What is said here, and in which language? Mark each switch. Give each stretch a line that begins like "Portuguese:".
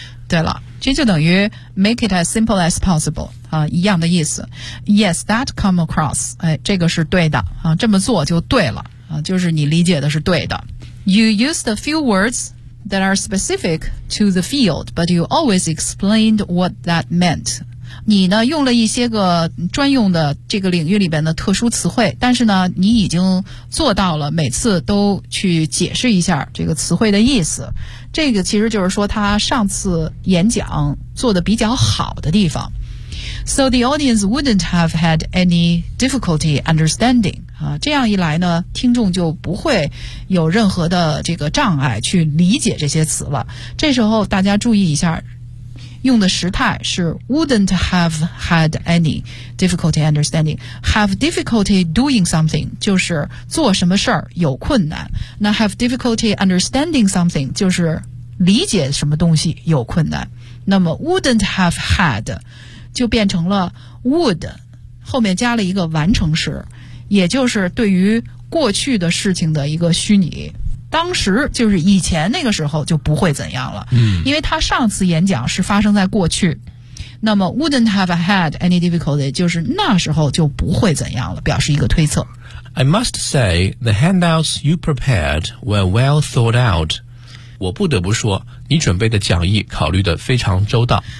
Chinese: 对了，这就等于
English: make it as simple as possible、
Chinese: 一样的意思。
English: Yes, that come across、
Chinese: 这个是对的、这么做就对了、就是你理解的是对的。
English: You used a few words that are specific to the field, but you always explained what that meant.
Chinese: 你呢用了一些个专用的这个领域里边的特殊词汇，但是呢你已经做到了每次都去解释一下这个词汇的意思。这个其实就是说他上次演讲做得比较好的地方。
English: So the audience wouldn't have had any difficulty understanding.
Chinese: 这样一来呢听众就不会有任何的这个障碍去理解这些词了。这时候大家注意一下。用的时态是
English: wouldn't have had any difficulty understanding. Have difficulty doing something,
Chinese: 就是做什么事儿有困难。那
English: have difficulty understanding something,
Chinese: 就是理解什么东西有困难。那么
English: wouldn't have had,
Chinese: 就变成了 would, 后面加了一个完成时，也就是对于过去的事情的一个虚拟。当时就是以前那个时候就不会怎样了、嗯、因为他上次演讲是发生在过去，那么
English: wouldn't have had any difficulty
Chinese: 就是那时候就不会怎样了，表示一个推测。
English: I must say the handouts you prepared were well thought out.
Chinese: 我不得不说你准备的讲义考虑得非常周到。